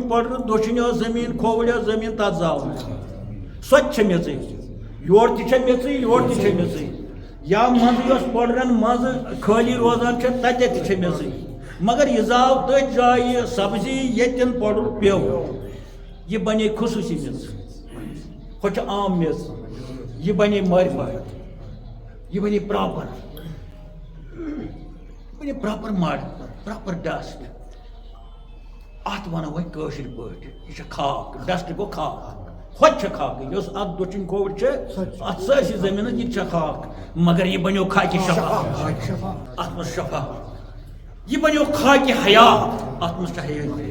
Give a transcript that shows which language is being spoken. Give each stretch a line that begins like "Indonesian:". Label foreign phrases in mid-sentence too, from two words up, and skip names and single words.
Kashmiri: پَرُن دٔچھِنۍ ٲس زٔمیٖن کھووٕرۍ ٲس زٔمیٖن تَتھ زاو سۄ تہِ چھےٚ میٚژٕے یورٕ تہِ چھےٚ میٚژٕے یورٕ تہِ چھےٚ میٚژٕے یا منٛزٕ یۄس پۄڈرَن منٛزٕ خٲلی روزان چھےٚ تَتٮ۪تھ تہِ چھےٚ میٚژٕے مگر یہِ زاو تٔتھۍ جایہِ سبزی ییٚتٮ۪ن پَرُن پیوٚو یہِ بَنے خصوٗصی میٚژ ہۄ چھِ عام میٚژ یہِ بَنے مارِ پاے یہ بنی
English: proper mud proper dust
Kashmiri: ات ونو وۄنۍ کٲشِر پٲٹھۍ یہ چھِ خاک ڈسٹ گوٚو خاک ہوٚتہِ چھِ خاکٕے یۄس اتھ دٔچھِنۍ کھوٚر چھِ اتھ سٲرسٕے زٔمیٖنس یہِ تہِ چھِ خاک مگر یہِ بنیو خاکہِ شفا اتھ منٛز شفا یہ بنیو خاکہِ حیات اتھ منٛز چھِ حیات